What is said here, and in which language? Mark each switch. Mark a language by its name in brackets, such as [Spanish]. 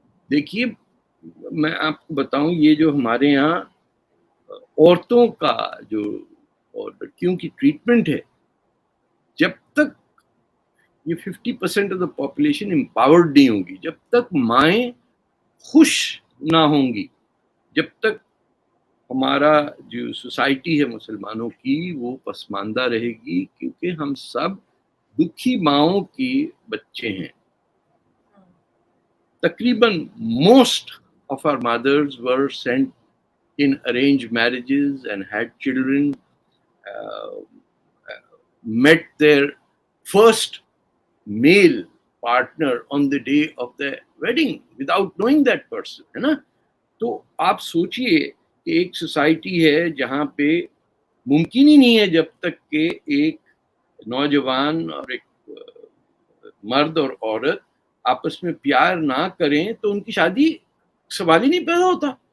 [Urdu] دیکھیے میں آپ کو بتاؤں یہ جو ہمارے یہاں عورتوں کا جو اور لڑکیوں کی ٹریٹمنٹ ہے، جب تک یہ 50% [English] of the population empowered [Urdu] نہیں ہوگی، جب تک مائیں خوش نہ ہوں گی، جب تک ہمارا جو سوسائٹی ہے مسلمانوں کی وہ پسماندہ رہے گی، کیونکہ ہم سب دکھی ماؤں کی بچے ہیں. [English] تقریباً most of our mothers were sent in arranged marriages and had children, met their first male partner on the day of the wedding without knowing that person, [Urdu] ہے نا. تو آپ سوچئے کہ ایک سوسائٹی ہے جہاں پہ ممکن ہی نہیں ہے جب تک کہ ایک نوجوان اور ایک مرد اور عورت آپس میں پیار نہ کریں تو ان کی شادی سوال ہی نہیں پیدا ہوتا.